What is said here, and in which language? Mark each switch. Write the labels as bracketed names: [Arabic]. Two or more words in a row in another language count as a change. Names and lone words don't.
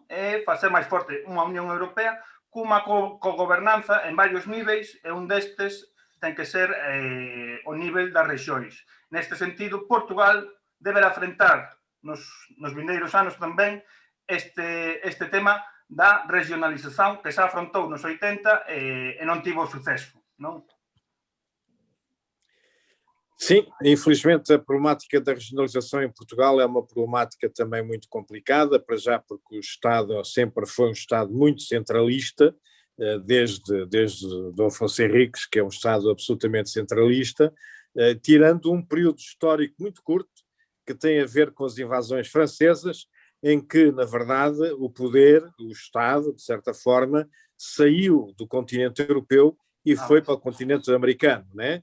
[Galician] É facer máis forte unha Unión Europea cunha cogobernanza en varios niveis e un destes ten que ser o nivel das rexións. Neste sentido, Portugal deberá afrontar nos vindeiros anos tamén este tema da regionalización que se afrontou nos 80 e non tivo suceso, non? [Portuguese] Sim, infelizmente a problemática da regionalização em Portugal é uma problemática também muito complicada, para já porque o Estado sempre foi um Estado muito centralista desde Dom Afonso Henriques, que é um Estado absolutamente centralista, tirando um período histórico muito curto, que tem a ver com as invasões francesas, em que, na verdade, o poder, o Estado, de certa forma, saiu do continente europeu e foi para o continente americano, né?